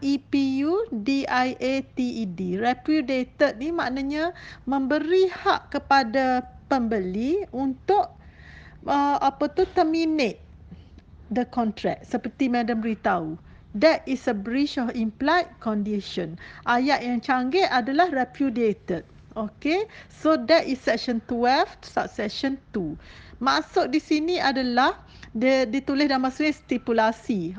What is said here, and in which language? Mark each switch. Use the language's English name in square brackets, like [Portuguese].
[Malay] Repudiated. Repudiated ni maknanya memberi hak kepada pembeli untuk terminate the contract, seperti Madam beritahu. [English] That is a breach of implied condition. [Malay] Ayat yang canggih adalah repudiated. [English] Okay, so that is section 12, subsection 2. [Malay] Maksud di sini adalah ditulis dalam bahasa stipulasi.